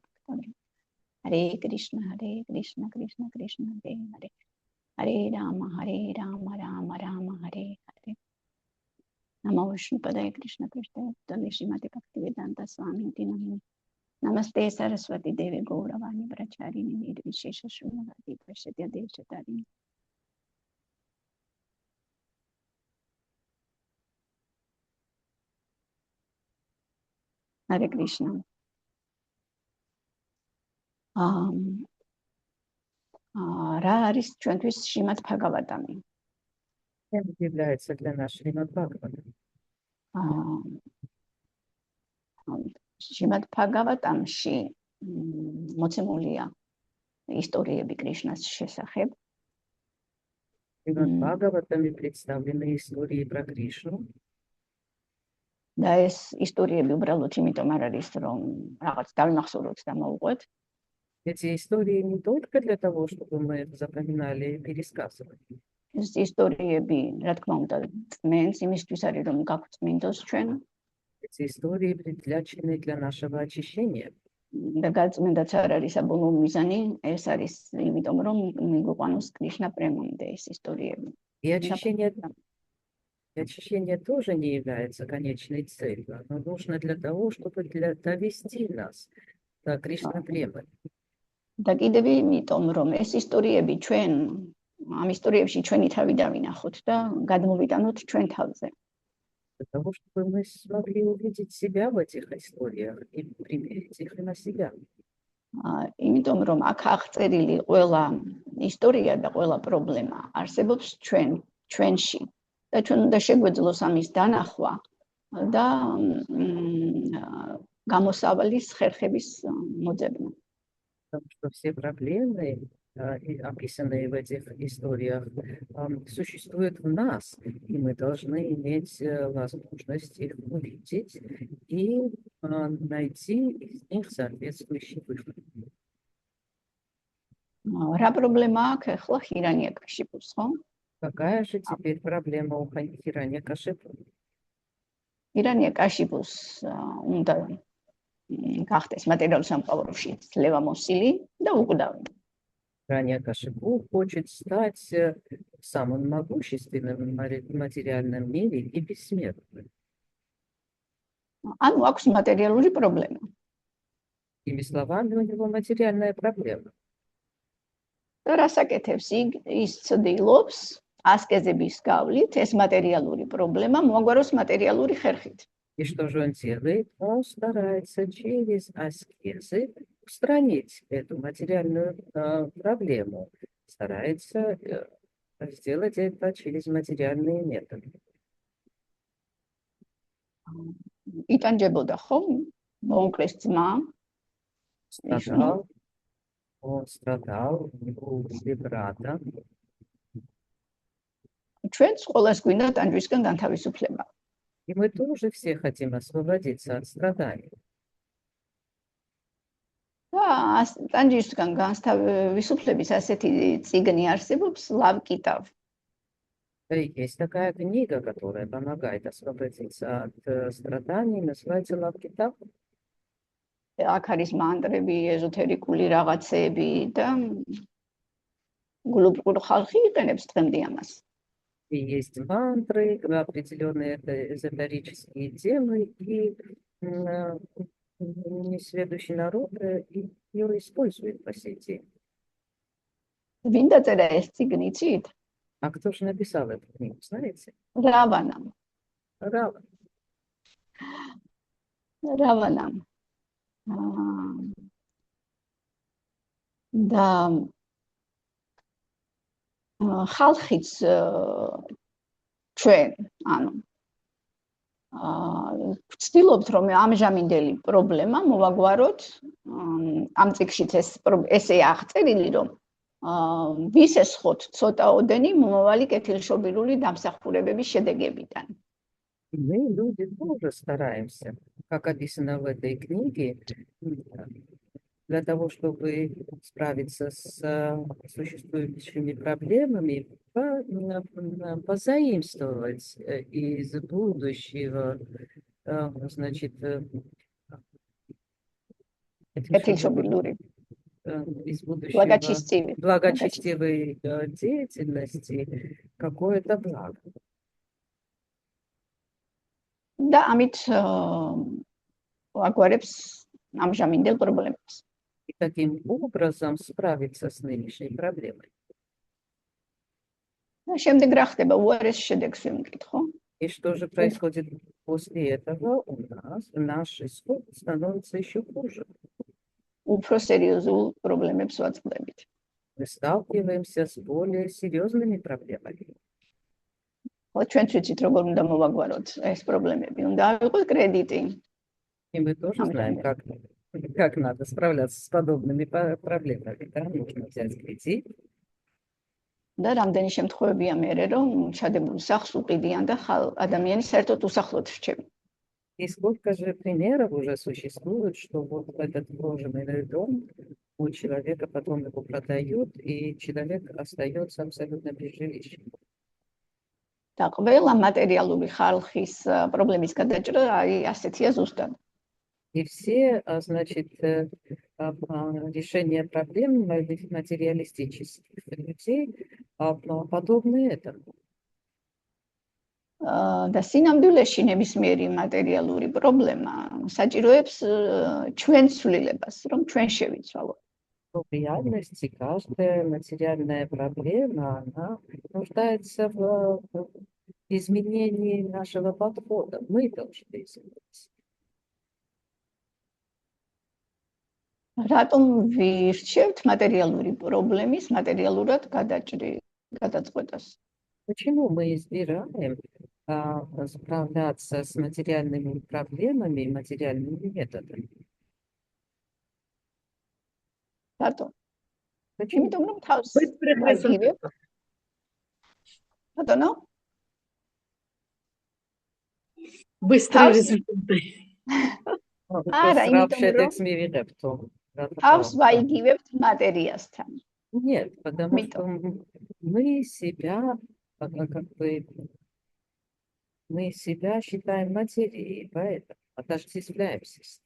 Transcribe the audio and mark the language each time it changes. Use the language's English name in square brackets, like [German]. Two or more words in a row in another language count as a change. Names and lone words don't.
[Sanskrit] Bhaktavrinda Hare Krishna Krishna Krishna Hare Hare Hare Rama Rama Rama Hare Hare Namo Vishnupadaya Krishna Prasthaya Bhutale Srimati Bhaktivedanta Swami Namini Namaste Saraswati Devi Gauravani Pracharini Nirvishesha Srimati Prashyatya Devchatari Hare Krishna. [Georgian] Რა არის ჩვენთვის შრიმად ბჰაგავატამი? [Russian] Чем является для нас Шримад Бхагаватам? [Georgian] შრიმად ბჰაგავატამში მოცემულია ისტორიები კრიშნას შესახებ. [Russian] Шримад Бхагаватаме представлены истории про Кришну. [Georgian] და ეს ისტორიები უბრალოდ იმიტომ არ არის, რომ რაღაც დავიმახსოვროთ და მოვუყვეთ. [Russian] Эти истории не только для того, чтобы мы их запоминали и пересказывали. [Georgian] ეს ისტორიები, რა თქმა უნდა, წმენს იმისთვის არის, რომ გაგვწმინდოს ჩვენ. [Russian] Эти истории предназначены для нашего очищения. [Georgian] და გაწმენდაც არ არის საბოლოო მიზანი, ეს არის იმიტომ, რომ მიგვიყვანოს კრიშნა პრემამდე ეს ისტორიები. [Russian] И очищение тоже не является конечной целью. Оно нужно для того, чтобы довести нас до Кришна премы. [Georgian] და კიდევ იმიტომ, რომ ეს ისტორიები ამ ისტორიებში ჩვენი თავი დავინახოთ და გადმოვიტანოთ ჩვენ თავზე. [Russian] Для того, чтобы мы смогли увидеть себя в этих историях и примерить их на себя. [Georgian] Იმიტომ, რომ აქ აღწერილი ყველა ისტორია და ყველა პრობლემა არსებობს ჩვენში და ჩვენ უნდა შეგვეძლოს ამის დანახვა და გამოსავლის ხერხების მოძებნა. [Russian] Потому что все проблемы, описанные в этих историях, существуют в нас, и мы должны иметь возможность их увидеть и найти из них соответствующий выход. [Georgian] Რა პრობლემა აქვს ახლა ხირანია კაშიფუს, ხო? [Russian] Какая же теперь проблема у Хиранья Кашипу? [Georgian] ხირანია კაშიფუს უნდა გახდეს მატერიალურ სამყაროში ძლევა მოსილი და უკვდავი. [Russian] Хиранья Кашипу хочет стать самым могущественным в материальном мире и бессмертным. [Georgian] ანუ აქვს მატერიალური პრობლემა. [Russian] Иными словами, у него материальная проблема. [Georgian] და რასაკეთებს ის ცდილობს ასკეზების გავლით ეს მატერიალური პრობლემა მოაგვაროს მატერიალური ხერხით. [Russian] И что же он делает? Он старается через аскезы устранить эту материальную проблему. Старается сделать это через материальные методы. [Georgian] იტანჯებოდა ხო? მონკლის ძმა. [Russian] Он страдал, у него убили брата. [Georgian] ჩვენც ყოველს გვინდა ტანჯვისგან განთავისუფლება. [Russian] И мы тоже все хотим освободиться от страданий. [Georgian] და ტანჯვისგан განთავისუფლების ასეთი წიგნი არსებობს ლავკიტავ. [Russian] Есть такая книга, которая помогает освободиться от страданий, называется Лав-Китаб. [Georgian] აქ არის მანტრები, ეზოთერიკული რაღაცები და გლობალური ხალხი иყენებს დღემდე ამას. [Russian] И есть мантры, определенные эзотерические темы, и несведущий народ ее использует по сей день. [Georgian] ვინ დაწერა ეს წიგნი იცით? [Russian] А кто же написал эту книгу, знаете? [Georgian] რავანამ. რავანამ. და ხალხიც ჩვენ, ანუ ვცდილობთ რომ ამჟამინდელი პრობლემა მოვაგვაროთ ამ წიგნშიც ესე აღწერილი რომ ვისესხოთ ცოტაოდენი მომავალი კეთილშობილური დამსახურებების შედეგებიდან. [Russian] Мы, люди, тоже стараемся, как описано в этой книге, для того, чтобы справиться с существующими проблемами, позаимствовать из будущего, значит, из будущего благочестивой деятельности какое-то благо. [Georgian] და ამით აგვარებს ამჟამინდელ პრობლემებს. [Russian] И таким образом справиться с нынешней проблемой. [Georgian] შემდეგ რა ხდება? უარეს შედეგს ვიმკითხო. [Russian] И что же происходит после этого у нас? Наш исход становится еще хуже. [Georgian] უფრო სერიოზულ პრობლემებს ვაწყდებით. [Russian] Мы сталкиваемся с более серьезными проблемами. [Georgian] ჩვენც ვიცით როგორ უნდა მოვაგვაროთ ეს პრობლემები. უნდა ავიღოთ კრედიტი. [Russian] И мы тоже знаем, как надо справляться с подобными проблемами. Да? Нужно взять кредит. [Georgian] და რამდენი შემთხვევებია მერე რომ ჩადებულ სახლს უყიდიან და ადამიანი საერთოდ უსახლოდ რჩება. [Russian] И сколько же примеров уже существует, что вот этот вложенный дом у человека потом его продают, и человек остается абсолютно без жилища. [Georgian] და ყველა მატერიალური ხალხის პრობლემის გადაჭრა ასეთია ზუსტად. [Russian] И все, значит, решения проблем материалистических людей подобны этому. [Georgian] და სინამდვილეში ნებისმიერი მატერიალური პრობლემა საჭიროებს ჩვენს ცვლილებას, რომ ჩვენ შევიცვალოთ. [Russian] В В реальности каждая материальная проблема, она нуждается в изменении нашего подхода. Мы должны измениться. [Georgian] რატომ ვირჩევთ მატერიალური პრობლემის მატერიალურად გადაწყვეტას? [Russian] Почему мы избираем справляться с материальными проблемами материальными методами? [Georgian] რატომ? [Russian] Почему? [Georgian] იმიტომ რომ თავს [Russian] Быстрых результатов. [Georgian] ბატონო? [Russian] Быстрые результаты. [Georgian] არა, [Russian] Сразу [Georgian] იმიტომ რომ შედეგს მივიღებთ, თავს ვაიგივებთ მატერიასთან. [Russian] Нет, потому что мы себя, мы себя считаем материей, поэтому отождествляемся с ней.